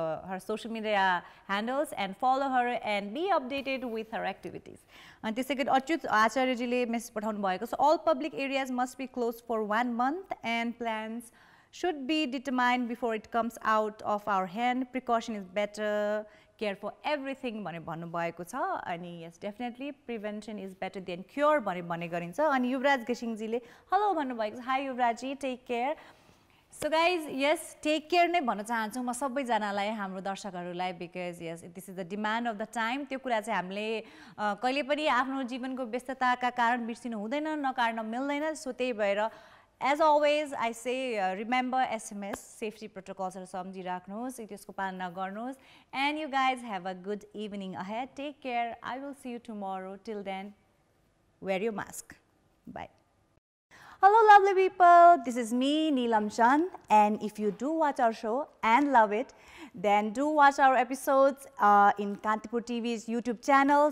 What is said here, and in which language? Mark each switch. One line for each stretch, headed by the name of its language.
English: her social media handles and follow her and be updated with her activities
Nepali: अनि त्यसै गरी Achyut आचार्यजीले message पठाउनु भएको छ
English: All public areas must be close for 1 month and plans should be determined before it comes out of our hand. Precaution is better. Care for everything
Nepali: भने भन्नुभएको छ अनि
English: yes definitely prevention is better than cure
Nepali: भने गरिन्छ अनि
English: Yuvraj घिसिङजीले hello भन्नुभएको छ high युवराजी take care So guys, yes, take care
Nepali: नै भन्न चाहन्छु म सबैजनालाई हाम्रो दर्शकहरूलाई
English: because yes, this is the demand of the time.
Nepali: त्यो कुरा चाहिँ हामीले कहिले पनि आफ्नो जीवनको व्यस्तताका कारण बिर्सिनु हुँदैन, नकार्न मिल्दैन. सो त्यही भएर
English: as always I say remember SMS safety protocols
Nepali: हरु सम्झिराख्नुहोस्, त्यसको पालना गर्नुहोस्.
English: And you guys have a good evening ahead. Take care. I will see you tomorrow. Till then, wear your mask. Bye. Hello lovely people, this is me Neelam Chand, and if you do watch our show and love it, then do watch our episodes in Kantipur TV's YouTube channel.